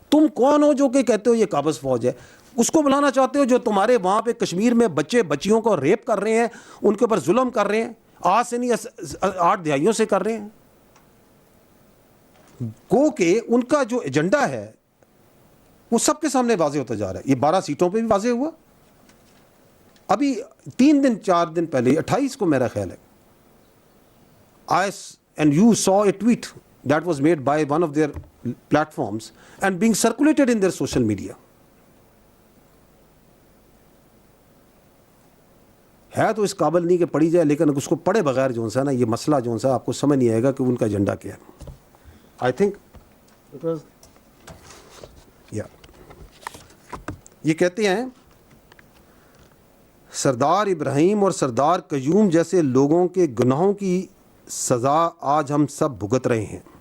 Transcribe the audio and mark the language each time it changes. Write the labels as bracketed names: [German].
[Urdu] تم کون ہو جو کہ کہتے ہو یہ قابض فوج ہے؟ اس کو بلانا چاہتے ہو جو تمہارے وہاں پہ کشمیر میں بچے بچیوں کو ریپ کر رہے ہیں، ان کے اوپر ظلم کر رہے ہیں، آج سے نہیں 8 دہائیوں سے کر رہے ہیں. گو کہ ان کا جو ایجنڈا ہے وہ سب کے سامنے واضح ہوتا جا رہا ہے. یہ 12 سیٹوں پہ بھی واضح ہوا. ابھی 3 دن 4 دن پہلے 28 کو میرا خیال ہے [English] and you saw a tweet that was made by one of their platforms and being circulated in their social media. [Urdu] ہے تو اس قابل نہیں کہ پڑھی جائے، لیکن اس کو پڑھے بغیر جو ہے نا یہ مسئلہ جو ہے آپ کو سمجھ نہیں آئے گا کہ ان کا ایجنڈا کیا ہے. آئی تھنک یہ کہتے ہیں سردار ابراہیم اور سردار قیوم جیسے لوگوں کے گناہوں کی سزا آج ہم سب بھگت رہے ہیں.